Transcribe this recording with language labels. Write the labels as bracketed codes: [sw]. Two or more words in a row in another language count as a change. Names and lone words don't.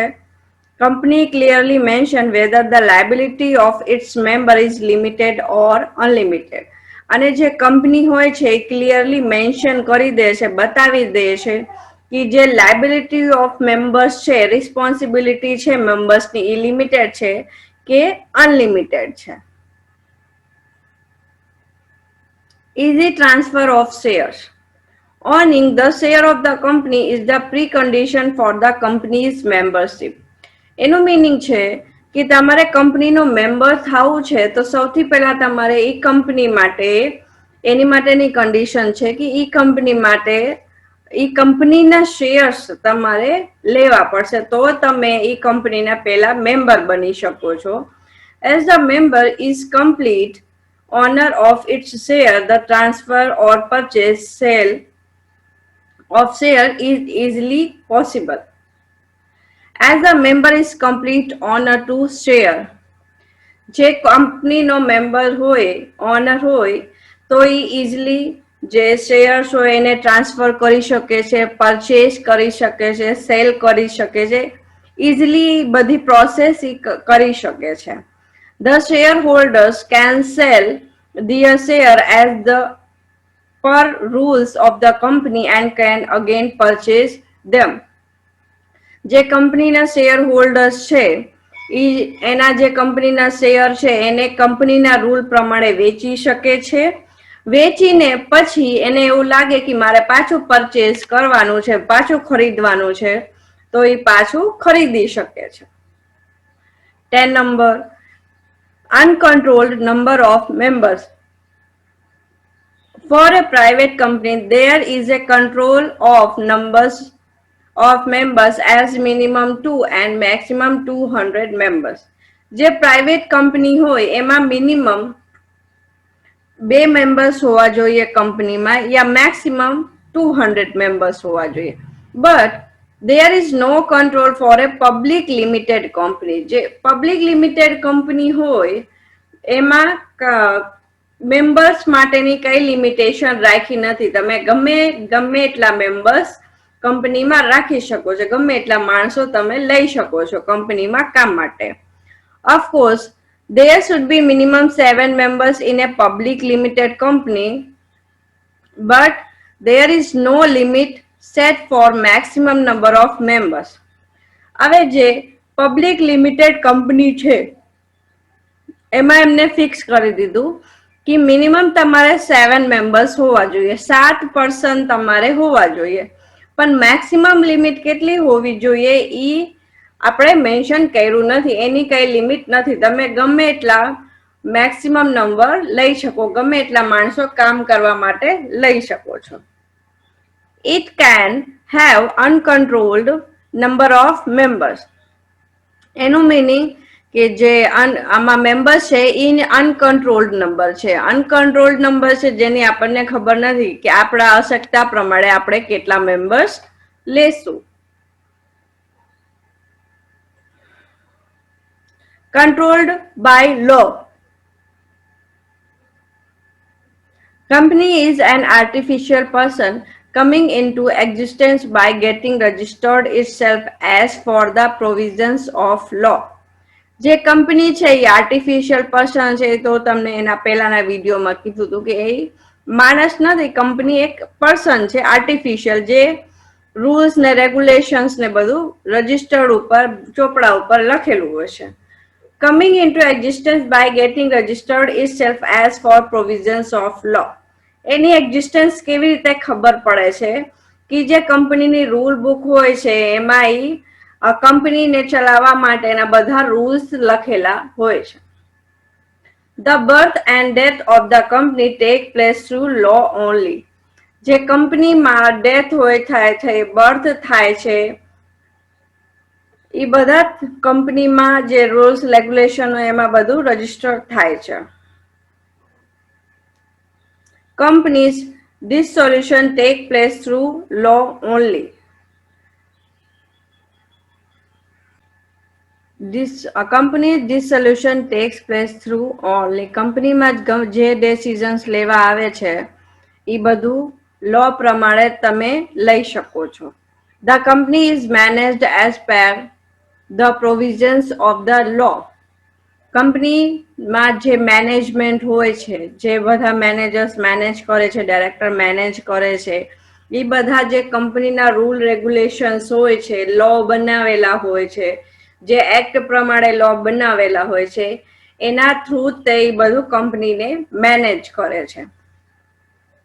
[en] Company clearly mention whether the liability of its member is limited or unlimited. [gu] અને જે કંપની હોય છે એ [en] clearly mention [gu] કરી દે છે, બતાવી દે છે કે જે [en] liability of members [gu] છે, રિસ્પોન્સિબિલિટી છે મેમ્બર્સની, એ લિમિટેડ છે કે અનલિમિટેડ છે. [en] Easy transfer of shares. Owning the share of the company is the precondition for the company's membership. [gu] એનું મીનિંગ છે કે તમારે કંપનીનો મેમ્બર થવું છે તો સૌથી પહેલા તમારે એ કંપની માટે એની માટેની કન્ડિશન છે કે એ કંપની માટે એ કંપનીના શેર્સ તમારે લેવા પડશે તો તમે એ કંપનીના પહેલા મેમ્બર બની શકો છો. [en] As the member is complete owner of its share, the transfer or purchase sale of share is easily possible. As a member is complete owner to share, [gu] જે કંપનીનો મેમ્બર હોય ઓનર હોય તો એ ઇઝીલી જે શેર્સ હોય એને ટ્રાન્સફર કરી શકે છે, પરચેસ કરી શકે છે, સેલ કરી શકે છે, ઇઝીલી બધી પ્રોસેસ કરી શકે છે. The shareholders can sell their share as the per rules of the company and can again purchase them. જે કંપનીના શેર હોલ્ડર્સ છે એના જે કંપનીના શેર છે એને કંપનીના રૂલ પ્રમાણે વેચી શકે છે. વેચીને પછી એને એવું લાગે કે મારે પાછું પરચેસ કરવાનું છે, પાછું ખરીદવાનું છે તો એ પાછું ખરીદી શકે છે. [en] 10 number, uncontrolled number of members. For a private company, there is a control of numbers of members as minimum 2 and maximum 200 members. [gu] જે પ્રાઇવેટ કંપની હોય એમાં [en] minimum 2 members [gu] હોવા જોઈએ કંપનીમાં યા [en] maximum 200 members [gu] હોવા જોઈએ. [en] બટ there is no control for a public limited company. [gu] જે [en] public limited company [gu] હોય એમાં મેમ્બર્સ માટેની કઈ લિમિટેશન રાખી નથી. તમે ગમે એટલા મેમ્બર્સ કંપનીમાં રાખી શકો છો, ગમે એટલા માણસો તમે લઈ શકો છો કંપનીમાં કામ માટે. [en] Of course, there should be minimum 7 members in a public limited company, but there is no limit set for maximum number of members. [gu] હવે જે [en] public limited company [gu] છે એમાં એમને ફિક્સ કરી દીધું કે મિનિમમ તમારે [en] 7 members [gu] હોવા જોઈએ, 7 પર્સન તમારે હોવા જોઈએ. પણ [en] maximum limit [gu] કેટલી હોવી જોઈએ એ આપણે મેન્શન કર્યું નથી, એની કઈ લિમિટ નથી. તમે ગમે એટલા [en] maximum number [gu] લઈ શકો, ગમે એટલા માણસો કામ કરવા માટે લઈ શકો છો. [en] It can have uncontrolled number of members. [gu] એનું મીનિંગ કે જે આમાં મેમ્બર છે એ [en] uncontrolled number [gu] છે. [en] uncontrolled number [gu] છે જેની આપણને ખબર નથી કે આપણા આવશ્યકતા પ્રમાણે આપણે કેટલા મેમ્બર્સ લેશું. [en] Controlled by law. Company is an artificial person coming into existence by getting registered itself as for the provisions of law. [gu] જે કંપની છે એ [en] artificial person [gu] છે તો તમને એના પહેલાના વિડીયોમાં કીધું હતું કે એ માણસ નથી, કંપની એક પર્સન છે આર્ટિફિશિયલ જે રૂલ્સ ને રેગ્યુલેશન્સ ને બધું રજિસ્ટર્ડ ઉપર ચોપડા ઉપર લખેલું હોય છે. [en] Coming into existence by getting registered itself as for provisions of law. [gu] એની એક્ઝિસ્ટન્સ કેવી રીતે ખબર પડે છે કે જે કંપનીની [en] rule book [gu] હોય છે એમાં એ કંપનીને ચલાવવા માટેના બધા રૂલ્સ લખેલા હોય છે. [en] The birth and death of the company take place through law only. [gu] જે કંપનીમાં ડેથ હોય થાય છે, બર્થ થાય છે, એ બધા કંપનીમાં જે [en] rules regulation [gu] હોય એમાં બધું રજીસ્ટર થાય છે. [en] Companies dissolution take place through law only. Company dissolution takes place through only. [gu] કંપનીમાં જે ડિસિઝન્સ લેવા આવે છે એ બધું લો પ્રમાણે તમે લઈ શકો છો. [en] The company is managed as per the provisions of the law. [gu] કંપનીમાં જે મેનેજમેન્ટ હોય છે, જે બધા મેનેજર્સ મેનેજ કરે છે, ડાયરેક્ટર મેનેજ કરે છે, એ બધા જે કંપનીના [en] rule regulations [gu] હોય છે, લો બનાવેલા હોય છે, જે એક્ટ પ્રમાણે લો બનાવેલા હોય છે એના થ્રુ તે બધું કંપનીને મેનેજ કરે છે.